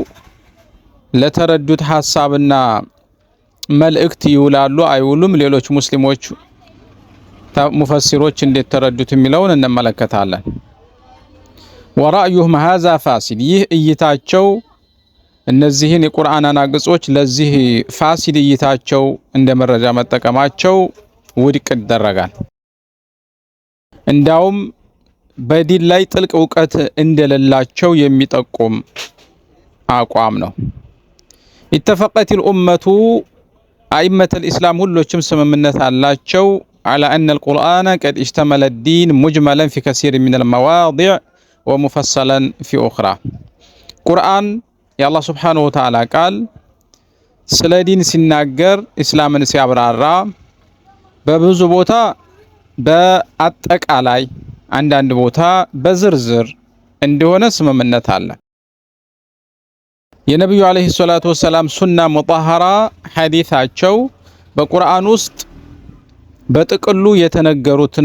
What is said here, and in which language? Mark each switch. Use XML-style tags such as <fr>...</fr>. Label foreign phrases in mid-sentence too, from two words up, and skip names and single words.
<am>ለተረዱት ሐሳብና መልእክት ይውላሉ አይውሉም፣ ሌሎች ሙስሊሞች ሙፈሲሮች እንዴት ተረዱት የሚለውን እንመለከታለን።</am> <ar>ورأيهم هذا فاسد</ar> <am>ይህ እይታቸው እነዚህን የቁርአን አንቀጾች ለዚህ ፋሲድ እይታቸው እንደ መረጃ መጠቀማቸው ውድቅ ይደረጋል። እንዳውም በዲን ላይ ጥልቅ ዕውቀት እንደሌላቸው የሚጠቁም አቋም ነው።</am> <ar>اتفقت الأمة أئمة الإسلام</ar> <am>ሁሎችም ስምምነት አላቸው</am> <ar>على أن القرآن قد اشتمل الدين مجملا في كثير من المواضع ومفصلا في أخرى</ar> <am>ቁርአን የአላህ</am> <ar>سبحانه وتعالى</ar> <am>ቃል ስለ ዲን ሲናገር እስላምን ሲያብራራ በብዙ ቦታ በአጠቃላይ አንዳንድ ቦታ በዝርዝር እንደሆነ ስምምነት አለ። የነብዩ</am> <ar>عليه الصلاة والسلام السنة المطهرة</ar> <am>ሐዲሳቸው በቁርአን ውስጥ በጥቅሉ የተነገሩትን</am>